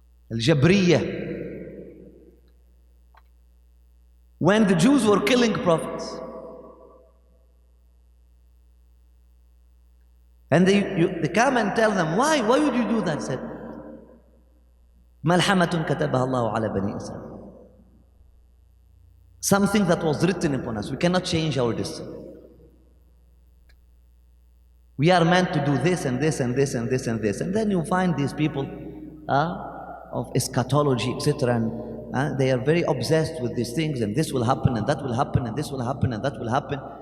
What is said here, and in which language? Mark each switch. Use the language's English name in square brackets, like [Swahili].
[English] Al-Jabriyah. When the Jews were killing prophets, and they come and tell them, why would you do that? [Arabic] Said, مَلْحَمَةٌ كَتَبَهَا اللَّهُ عَلَى بَنِي إِسْرَائِيلَ. [English] Something that was written upon us. We cannot change our destiny. We are meant to do this and this and this and this and this. And then you find these people of eschatology, etc. And they are very obsessed with these things, and this will happen, and that will happen, and this will happen, and that will happen.